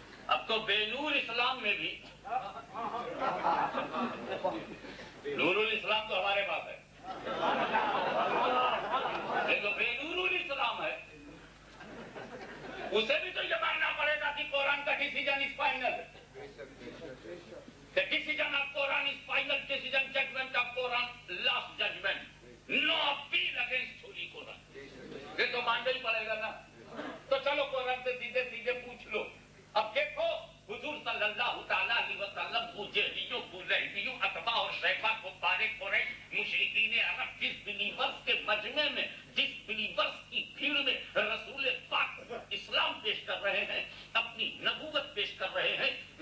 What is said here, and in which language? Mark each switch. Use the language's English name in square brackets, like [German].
[Hindi] अब तो बेनूर इस्लाम में भी, नूरुल इस्लाम तो हमारे पास है, लेकिन बेनूरुल इस्लाम है, उसे भी तो ये मानना पड़ेगा कि कुरान का [English] Decision is final. The decision of Quran is final decision, judgment of Quran, last judgment. No appeal against Holy Quran. [Hindi] ये तो मानना ही पड़ेगा ना। तो चलो कुरान से सीधे सीधे पूछ लो। अब देखो, हुजूर सल्लल्लाहु ताला अलैहि वसल्लम बुजैलियों, बुलैबियों, अतबा और शैबा को बारे कुरैश, मुशरिकीन अरब, जिस बिलीवर्स के मजमे में, जिस बिलीवर्स की भीड़ में रसूल पाक इस्लाम पेश कर रहे हैं, अपनी नबूवत पेश कर रहे हैं,